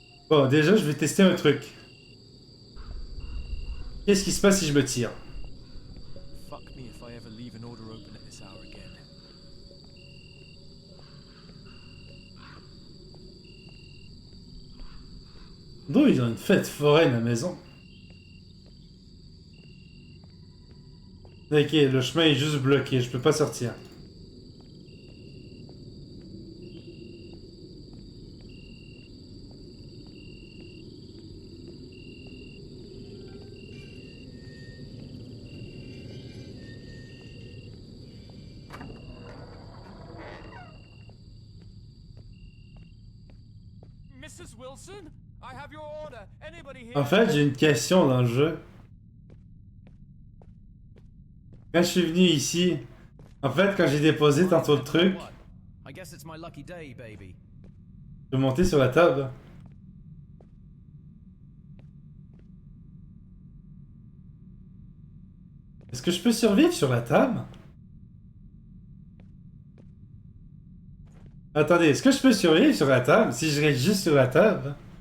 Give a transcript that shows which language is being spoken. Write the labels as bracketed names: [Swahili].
[French] Bon, déjà, je vais tester un truc. Qu'est-ce qui se passe si je me tire? [English] Fuck me if I ever leave an order open at this hour again. [French] D'où ils ont une fête foraine à la maison. Ok, le chemin est juste bloqué, je peux pas sortir. [English] Mrs. Wilson, I have your order. Anybody here? [French] En fait, j'ai une question dans le jeu. Quand je suis venu ici, en fait, quand j'ai déposé tantôt le truc, [English] I guess it's my lucky day, baby. [French] je vais monter sur la table. Est-ce que je peux survivre sur la table? Attendez, est-ce que je peux survivre sur la table si je reste juste sur la table?